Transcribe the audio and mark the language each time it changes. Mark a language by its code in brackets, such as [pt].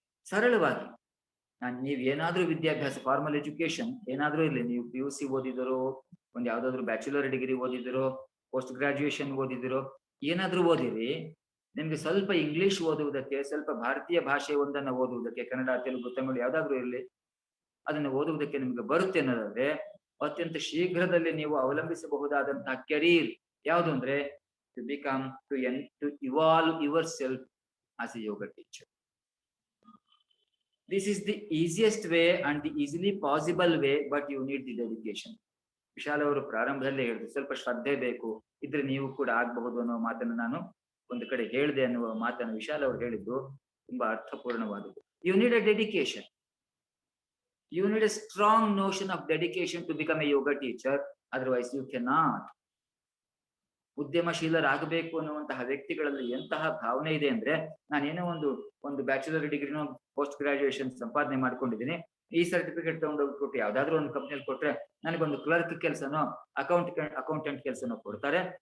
[kn] ಸರಳವಾಗಿ ನೀವು ಏನಾದ್ರೂ ವಿದ್ಯಾಭ್ಯಾಸ, ಫಾರ್ಮಲ್ ಎಜುಕೇಶನ್ ಏನಾದ್ರೂ ಇರಲಿ, ನೀವು PUC ಓದಿದಿರೋ, ಒಂದು ಯಾವ್ದಾದ್ರು ಬ್ಯಾಚುಲರ್ ಡಿಗ್ರಿ ಓದಿದಿರೋ, ಪೋಸ್ಟ್ ಗ್ರಾಜುಯೇಷನ್ ಓದಿದಿರೋ, ಏನಾದ್ರೂ ಓದಿರಿ, ನಿಮ್ಗೆ ಸ್ವಲ್ಪ ಇಂಗ್ಲಿಷ್ ಓದುವುದಕ್ಕೆ, ಸ್ವಲ್ಪ ಭಾರತೀಯ ಭಾಷೆ ಒಂದನ್ನ ಓದುವುದಕ್ಕೆ, ಕನ್ನಡ, ತೆಲುಗು, ತಮಿಳು ಯಾವ್ದಾದ್ರು ಇರಲಿ, ಅದನ್ನ ಓದುವುದಕ್ಕೆ ನಿಮ್ಗೆ ಬರುತ್ತೆ ಅನ್ನೋದಾದ್ರೆ ಅತ್ಯಂತ ಶೀಘ್ರದಲ್ಲಿ ನೀವು ಅವಲಂಬಿಸಬಹುದಾದಂತಹ ಕೆರಿಯರ್ ಯಾವುದು ಅಂದ್ರೆ [en] to evolve yourself as a yoga teacher. This is the easiest way and the easily possible way, but you need the dedication. [kn] Vishal ಅವರು ಪ್ರಾರಂಭದಲ್ಲೇ ಹೇಳಿದ್ರು, ಸ್ವಲ್ಪ ಶ್ರದ್ಧೆ ಬೇಕು, ಇದ್ರೆ ನೀವು ಕೂಡ ಆಗಬಹುದು ಅನ್ನೋ ಮಾತನ್ನು ನಾನು ಒಂದು ಕಡೆ ಹೇಳಿದೆ ಅನ್ನುವ ಮಾತನ್ನು ವಿಶಾಲ್ ಅವರು ಹೇಳಿದ್ದು ತುಂಬಾ ಅರ್ಥಪೂರ್ಣವಾದದ್ದು. [en] You need a dedication. You need a strong notion of dedication to become a yoga teacher. Otherwise, you cannot. [kn] ಉದ್ಯಮಶೀಲರಾಗಬೇಕು ಅನ್ನುವಂತಹ ವ್ಯಕ್ತಿಗಳಲ್ಲಿ ಎಂತಹ ಭಾವನೆ ಇದೆ ಅಂದ್ರೆ, ನಾನೇನೋ ಒಂದು ಬ್ಯಾಚುಲರ್ ಡಿಗ್ರಿನೋ ಪೋಸ್ಟ್ ಗ್ರಾಜುಯೇಷನ್ ಸಂಪಾದನೆ ಮಾಡ್ಕೊಂಡಿದ್ದೀನಿ, ಈ ಸರ್ಟಿಫಿಕೇಟ್ ತಗೊಂಡೋಗಿ ಕೊಟ್ಟು ಯಾವ್ದಾದ್ರು ಒಂದು ಕಂಪ್ನಿಯಲ್ಲಿ ಕೊಟ್ರೆ ನನಗೊಂದು ಕ್ಲರ್ಕ್ ಕೆಲಸನೋ ಅಕೌಂಟೆಂಟ್ ಕೆಲಸನೋ ಕೊಡ್ತಾರೆ.